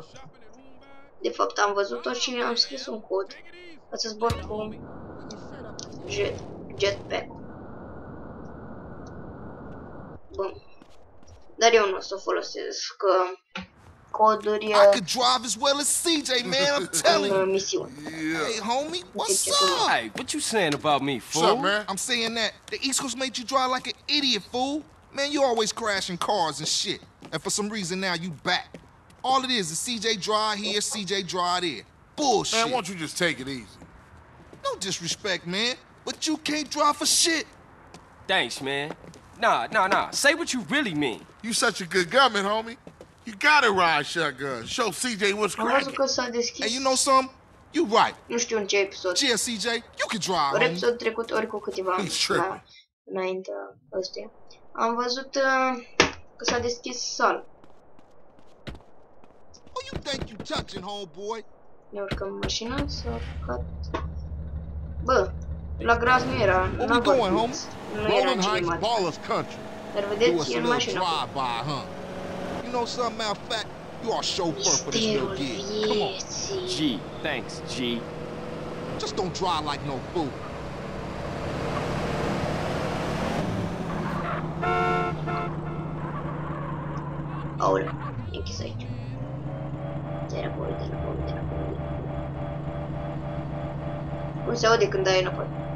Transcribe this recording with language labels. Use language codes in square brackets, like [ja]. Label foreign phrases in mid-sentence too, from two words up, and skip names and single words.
[ro] De fapt am văzut-o și am scris un cod ca să zbor cu jetpack-ul. Bun. Dar eu nu o să folosesc coduri în misiune. [en] Hey, homie, what's up? Hey, what you saying about me, fool? What's up, man? I'm saying that the East Coast made you drive like an idiot, fool. Man, you always crashing cars and shit. And for some reason now you back. All it is CJ drive here, CJ drive there. Bullshit. Man, why don't you just take it easy? No disrespect, man, but you can't drive for shit. Thanks, man. Nah. Say what you really mean. You such a good gunman, homie. You gotta ride shotgun. Show CJ what's [ro] Am văzut [en] cracking. [ro] că s-a deschis. [en] Hey, you know something? You right. [ro] Nu știu în ce episod. [en] Yeah, CJ, you can drive, [ro] Ori [en] homie. [ro] episod trecut, ori cu câteva înainte ăstuia. Am văzut că s-a deschis sala. [en] Who you think you touching, homeboy? [ro] Ne urcăm în mașină, s-a urcat. Bă, la gras nu era, [en] Where we going, homie? [ro] nu era [en] Rolling Heights, [ro] cinematic. [en] Ballas Country. [ro] Dar [en] Do [ro] vedeți, [en] us [ro] e [en] a [ro] în [en] little [ro] mașină. [en] drive-by, huh? You know something, matter of fact, you are chauffeur for this little [ro] Stilul [en] gig. Come on, [ro] vieții. [en] G, thanks, G. just don't drive like no fool. [ro] Aoleu, e închis aici. De înapoi. Cum se aude când dai înapoi?